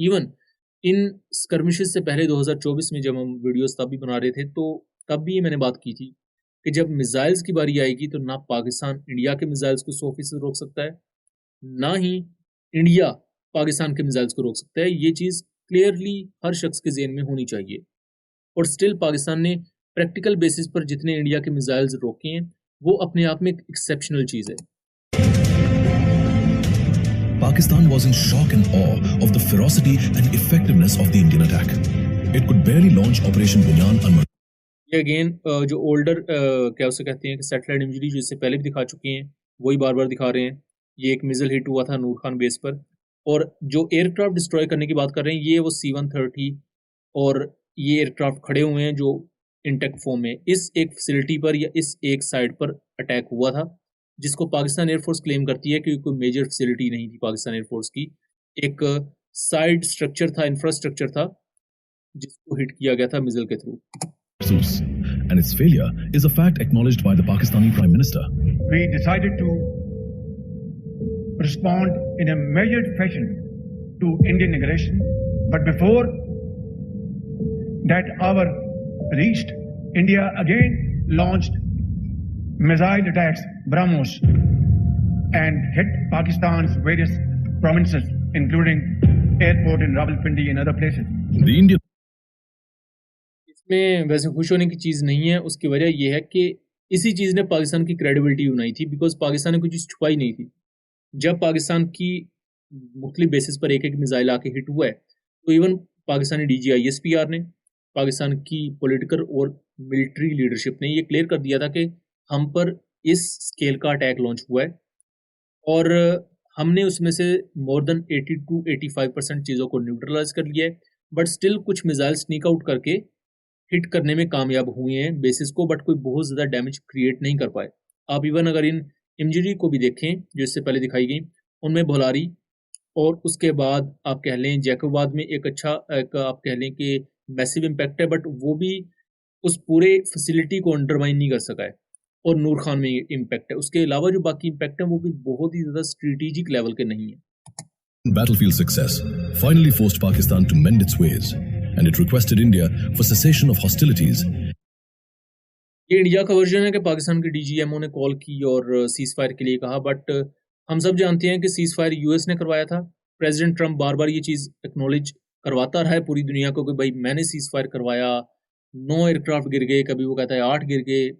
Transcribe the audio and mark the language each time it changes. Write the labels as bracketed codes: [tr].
[hi] Even in skirmishes से पहले 2024 में जब हम वीडियोस तब भी बना रहे थे, तो तब भी मैंने बात की थी कि जब मिसाइल्स की बारी आएगी तो ना पाकिस्तान इंडिया के मिसाइल्स को 100% रोक सकता है, ना ही इंडिया पाकिस्तान के मिसाइल्स को रोक सकता है। ये चीज़ क्लियरली हर शख्स के ज़हन में होनी चाहिए। और स्टिल पाकिस्तान ने प्रैक्टिकल बेसिस पर जितने इंडिया के मिसाइल्स रोके हैं वो अपने आप में एक एक्सेप्शनल चीज़ है। [en] Pakistan was in shock and awe of the ferocity and effectiveness of the Indian attack. It could barely launch Operation Bunyan on [hi] ये अगेन जो ओल्डर क्या उसे कहते हैं कि सैटेलाइट इमेजरी जो इससे पहले भी दिखा चुके हैं वही बार बार दिखा रहे हैं। ये एक मिसाइल हिट हुआ था नूर खान बेस पर, और जो एयरक्राफ्ट डिस्ट्रॉय करने की बात कर रहे हैं ये वो C-130 और ये एयरक्राफ्ट खड़े हुए हैं जो इंटेक्ट फॉर्म में इस एक फैसिलिटी पर या इस एक साइड पर अटैक हुआ था, जिसको पाकिस्तान एयरफोर्स क्लेम करती है कि कोई मेजर फैसिलिटी नहीं थी पाकिस्तान एयरफोर्स की, एक साइड स्ट्रक्चर था, इंफ्रास्ट्रक्चर था जिसको हिट किया गया था मिसाइल के through. [en] And its failure is a fact acknowledged by the Pakistani Prime Minister. We decided to respond in a measured fashion to Indian aggression, but before that hour reached, India again launched missile attacks, BrahMos, and hit Pakistan's various provinces, including airport in Rawalpindi and other places. The Indian [hi] इसमें वैसे खुश होने की चीज़ नहीं है, उसकी वजह यह है कि इसी चीज़ ने पाकिस्तान की क्रेडिबिलिटी बनाई थी, बिकॉज पाकिस्तान ने कोई चीज़ छुपाई नहीं थी। जब पाकिस्तान की मुख्तलिफ बेसिस पर एक एक मिसाइल आके हिट हुआ है तो इवन पाकिस्तानी DGISPR ने, पाकिस्तान की पॉलिटिकल और मिलिट्री लीडरशिप ने ये क्लियर कर दिया था कि हम पर इस स्केल का अटैक लॉन्च हुआ है, और हमने उसमें से [en] more than 80 to 85% [hi] चीज़ों को न्यूट्रलाइज कर लिया है, बट स्टिल कुछ मिसाइल स्नीक आउट करके हिट करने में कामयाब हुए हैं बेसिस को, बट कोई बहुत ज़्यादा डैमेज क्रिएट नहीं कर पाए। आप इवन अगर इन इमेजरी को भी देखें जो इससे पहले दिखाई गई, उनमें भोलारी और उसके बाद आप कह लें जैकोबाद में एक अच्छा आप कह लें कि मैसिव इम्पैक्ट है, बट वो भी उस पूरे फैसिलिटी को अंडरमाइन नहीं कर सका है, और नूर खान में इम्पैक्ट है। उसके अलावा जो बाकी इम्पैक्ट है वो भी बहुत ही ज़्यादा स्ट्रेटेजिक लेवल के नहीं है। [en] battlefield success finally forced Pakistan to mend its ways, and it requested India for cessation of hostilities. [hi] ये इंडिया का वर्जन है कि पाकिस्तान के DGMO ने कॉल की और सीज फायर के लिए कहा, बट हम सब जानते हैं कि सीज फायर US ने करवाया था। प्रेसिडेंट ट्रंप बार बार ये चीज़ एक्नॉलेज करवाता रहा है पूरी दुनिया को कि भाई मैंने सीज फायर करवाया, 9 एयरक्राफ्ट गिर गए, कभी वो कहता है 8 गिर गए।